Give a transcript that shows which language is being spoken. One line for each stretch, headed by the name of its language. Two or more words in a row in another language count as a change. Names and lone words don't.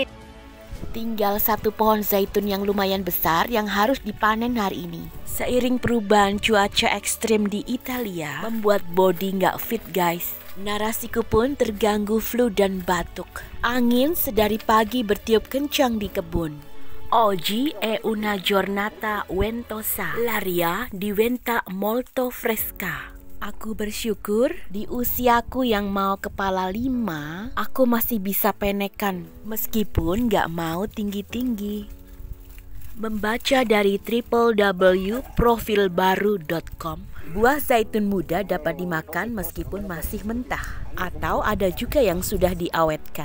Indonesian: Tinggal satu pohon zaitun yang lumayan besar yang harus dipanen hari ini. Seiring perubahan cuaca ekstrim di Italia membuat body nggak
English: fit guys.
Indonesian: Narasiku pun terganggu flu dan batuk. Angin sedari pagi bertiup kencang di kebun.
Italian: Oggi è una giornata ventosa, l'aria diventa molto fresca.
Indonesian: Aku bersyukur di usiaku yang mau kepala 5, aku masih bisa penekan meskipun gak mau tinggi-tinggi. Membaca dari www.profilbaru.com, buah zaitun muda dapat dimakan meskipun masih mentah, atau ada juga yang sudah diawetkan.